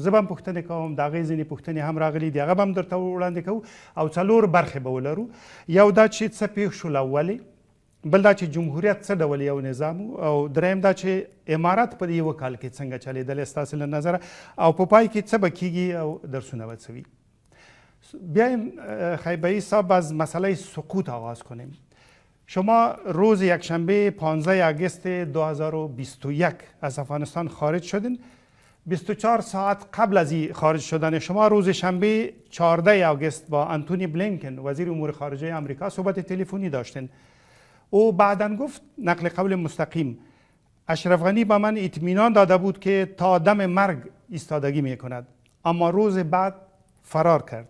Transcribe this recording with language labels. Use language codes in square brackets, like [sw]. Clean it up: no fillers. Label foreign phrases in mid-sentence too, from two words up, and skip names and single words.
[ps] زه به هم پوښتنې کوم، د هغې ځینې پوښتنې هم راغلي دي، هغه به هم درته وړاندې کوو او 4 برخې به ولرو. یو دا چې څه پېښ شول اولې، بل دا چې جمهوریت څه ډول یو نظام او دریم دا چې امارات په دې یوه کال کې څنګه چلېدلی ستاسې له نظره او په پای کې څه به کېږي او درسونه به څه وي. [fa] بیایم خیبری صاحب از مسئله سقوط آغاز کنیم. شما روز یکشنبه 15 آگوست 2021 از افغانستان خارج شدین. 24 ساعت قبل از این خارج شدن شما روز شنبه 14 آگوست با آنتونی بلینکن وزیر امور خارجه آمریکا صحبت تلفنی داشتین او بعداً گفت نقل قول مستقیم اشرف غنی به من اطمینان داده بود که تا دم مرگ ایستادگی می کند، اما روز بعد فرار کرد.